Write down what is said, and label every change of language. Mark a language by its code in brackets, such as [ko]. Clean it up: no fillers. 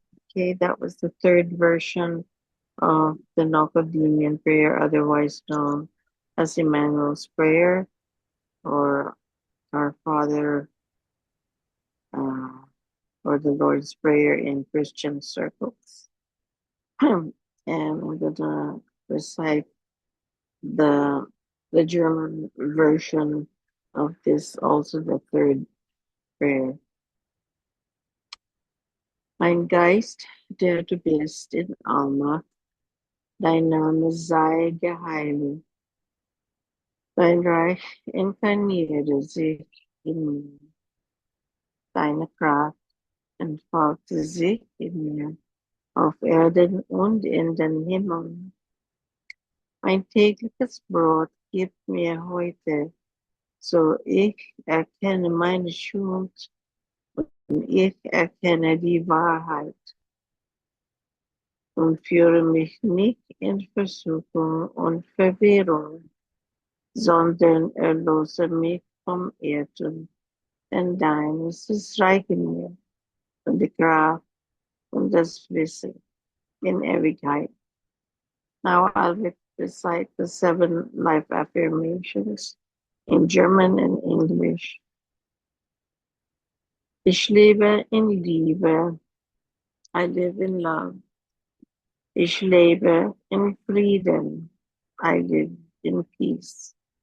[en] Okay, that was the third version of the Nocodemian prayer, otherwise known as Emmanuel's Prayer or Our Father or the Lord's Prayer in Christian circles. And we're going to recite the German version of this, also the third prayer. [de] Mein Geist, der du bist in Alma, dein Name sei geheiligt. Dein Reich inkarniere sich in mir. Deine Kraft entfalte sich in mir, auf Erden und in den Himmeln. Mein tägliches Brot gib mir heute, so ich erkenne meine Schuld und ich erkenne die Wahrheit. Und führe mich nicht in Versuchung und Verwirrung, sondern erlöse mich vom Irrtum. Denn dein ist das Reich in mir und die Kraft und das Wissen in Ewigkeit. [en] Now I'll recite the 7 life affirmations in German and English. [de] Ich lebe in Liebe. [en] I live in love. [de] Ich lebe in Frieden. [en] I live in peace.